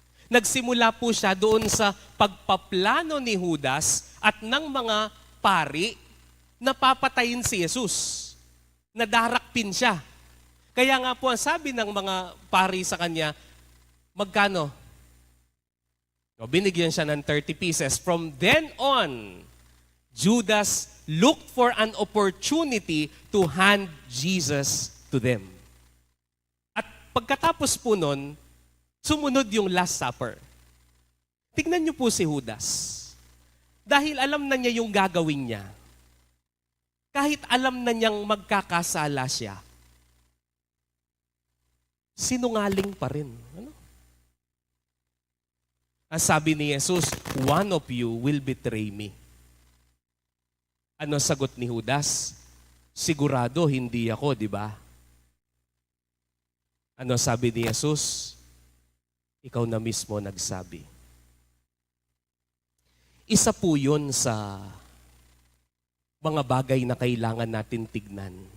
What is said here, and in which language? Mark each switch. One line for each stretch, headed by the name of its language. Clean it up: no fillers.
Filipino: Nagsimula po siya doon sa pagpaplano ni Judas at ng mga pari na papatayin si Jesus. Nadarakpin siya. Kaya nga po ang sabi ng mga pari sa kanya, magkano? O, binigyan siya ng 30 pieces.
English: From then on, Judas looked for an opportunity to hand Jesus to them.
Filipino: At pagkatapos po nun, sumunod yung Last Supper. Tignan niyo po si Judas. Dahil alam na niya yung gagawin niya. Kahit alam na niyang magkakasala siya, sinungaling pa rin. Ano? Ang sabi ni Jesus,
English: one of you will betray me.
Filipino: Ano sagot ni Judas? Sigurado hindi ako, di ba? Ano sabi ni Jesus? Ikaw na mismo nagsabi. Isa po yun sa mga bagay na kailangan natin tignan.